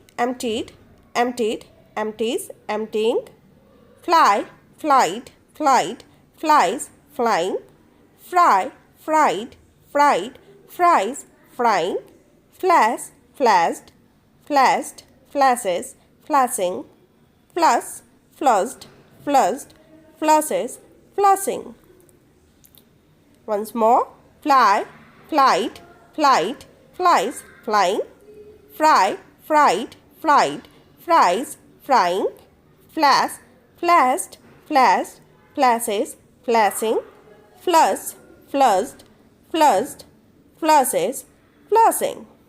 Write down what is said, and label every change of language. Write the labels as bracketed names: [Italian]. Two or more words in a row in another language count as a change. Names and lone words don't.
[English] emptied, emptied, empties, emptying, fly, flight, flight, flies, flying, fry, fried, fried, fries, frying, flash, flashed, flashed, flashes, flashing, flush, flushed, flussed, flusses, flussing. Once more, fly, flight, flight, flies, flying, fry, fried, fried, fries, frying, flash, flashed, flashed, flashes, flashing, flush, flushed, flushed, flushes, flushing.